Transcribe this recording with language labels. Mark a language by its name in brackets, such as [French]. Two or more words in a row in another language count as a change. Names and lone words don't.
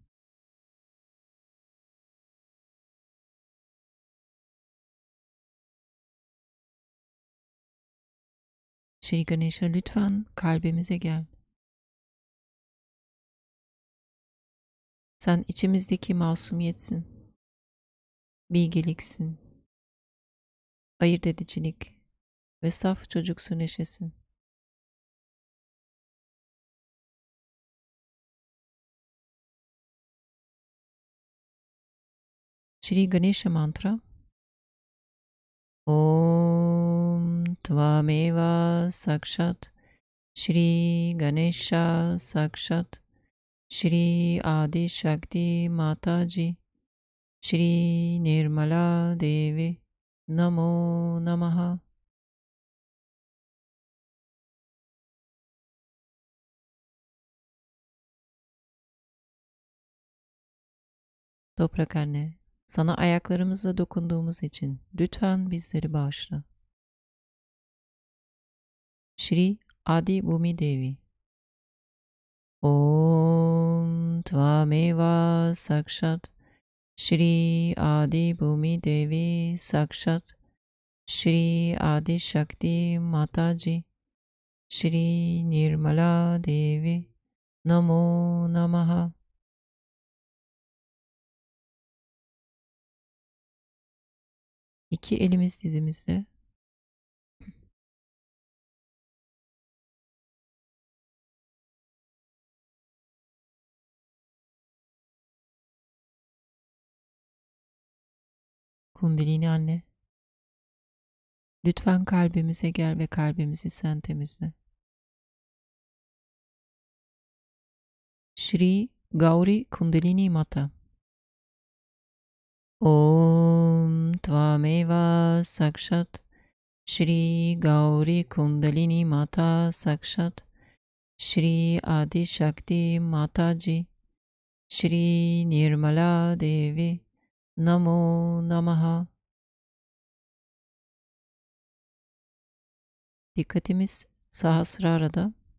[Turkish] Shri Ganesha, lütfen kalbimize gel. Sen içimizdeki masumiyetsin, bilgeliksin, ayırt edicilik ve saf çocuksu neşesin. Shri Ganesha mantra. [Sanskrit] Om Tvameva Sakshat Shri Ganesha Sakshat Shri Adi Shakti Mataji Shri Nirmala Devi Namo Namaha. [Turkish] Toprak anne, sana ayaklarımızla dokunduğumuz için lütfen bizleri bağışla. Shri Adi Bhumi Devi. [Sanskrit] Om Tvameva Sakshat Shri Adi Bhumi Devi Sakshat Shri Adi Shakti Mataji Shri Nirmala Devi Namo Namaha. [Turkish] İki elimiz dizimizde. Kundalini anne, lütfen kalbimize gel ve kalbimizi sen temizle. Shri Gauri Kundalini Mata. [Sanskrit] Om Tvameva Sakshat Shri Gauri Kundalini Mata Sakshat Shri Adi Shakti Mataji Shri Nirmala Devi Namo Namaha. [Turkish] Dikkatimiz Sahasrara'da.